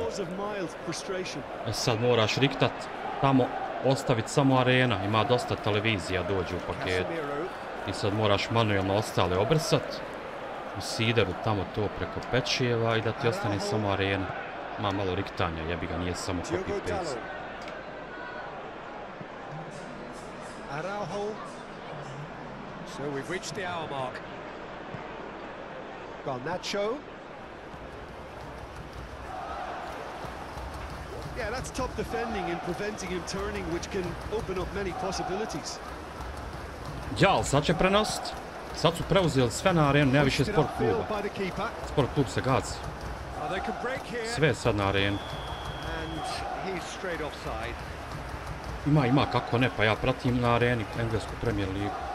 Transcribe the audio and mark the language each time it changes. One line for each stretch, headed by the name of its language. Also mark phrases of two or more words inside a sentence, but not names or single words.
Croatian: E sad moraš riktat tamo, ostaviti samo arena. Ima dosta televizija dođe u paketu. I sad moraš manuelno ostale obrsat. U seederu tamo to preko pečijeva i da ti ostane samo arena. Ima malo riktanja, jebi ga, nije samo copy-paste.
English: Araujo. So we've reached the hour mark. Garnacho. Yeah, that's top defending and preventing him turning, which can open up many possibilities.
Croatian: Ja, ali sad će prenost. Sad su preuzeli sve na arenu, nema više sport kluba. Sport klub se gazi. Sve je sad na arenu. Ima, kako ne, pa ja pratim na areni englesku Premier ligu.